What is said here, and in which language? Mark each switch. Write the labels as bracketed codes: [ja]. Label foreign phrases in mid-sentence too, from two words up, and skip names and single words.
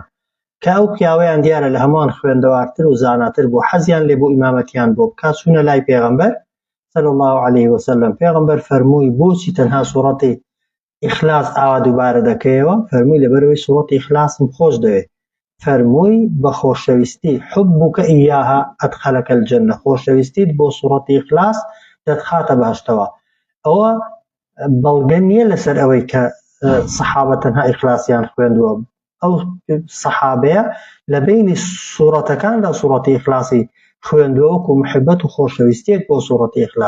[ckb] کە ئەو پیاوەیان دیارە لە هەمووان خوێندەوارتر و زاناتر بوو، حەزیان لێ بۆ ئیمامەتیان بۆ بکات، چوونە لای پێغەمبەر [ar] صلی الله علیه وسلم. [ckb] پێغەمبەر فەرمووی بۆچی تەنها سوورەتی ئیخلاس ئاوا دووبارە دەکەیەوە؟ فەرمووی لەبەرەوەی سوورەتی ئیخلاسم خۆش دەوێت. فەرمووی بە خۆشەویستی [ar] حبك إياها أدخلك الجنة، [ckb] خۆشەویستیت بۆ سوورەتی ئیخلاس دەتخاتە باشتەوە. ئەوە بەڵگە نییە لەسەر ئەوەی کە سەحابە تەنها ئیخلاسیان خوێندووە، ئەو سەحابەیە لە بینی سوورەتەکاندا سوورەتی ئیخلاسی خوێندووە وەکو محبەت و خۆشەویستیەک بۆ سوورەتی ئیخلاس.